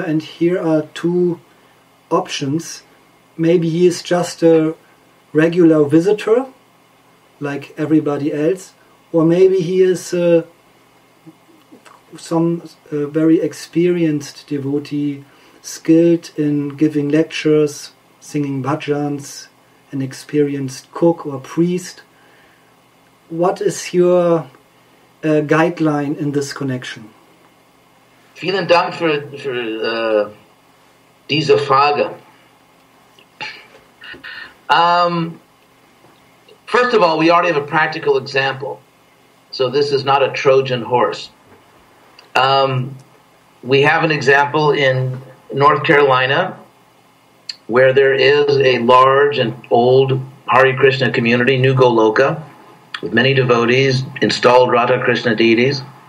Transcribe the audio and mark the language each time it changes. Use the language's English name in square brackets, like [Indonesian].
[English] And here are two options. Maybe he is just a regular visitor, like everybody else, or maybe he is some very experienced devotee, skilled in giving lectures, singing bhajans, an experienced cook or priest. What is your guideline in this connection? [German] Vielen Dank für diese Frage. [English] First of all, we already have a practical example. So this is not a Trojan horse. We have an example in North Carolina where there is a large and old Hare Krishna community, New Goloka, with many devotees, installed Radha Krishna deities.